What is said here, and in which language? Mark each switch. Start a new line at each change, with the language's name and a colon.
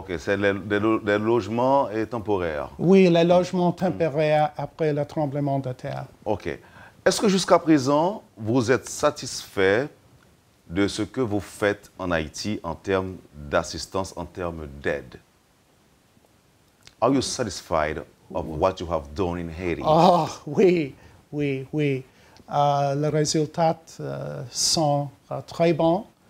French: OK, c'est des logements temporaires. Oui, les logements temporaires après le tremblement de terre. OK. Est-ce que jusqu'à présent, vous êtes satisfait de ce que vous faites en Haïti en termes d'assistance, en termes d'aide?
English: Are you satisfied of what you have done in Haiti?
French: Ah, oui. Les résultats sont très bons.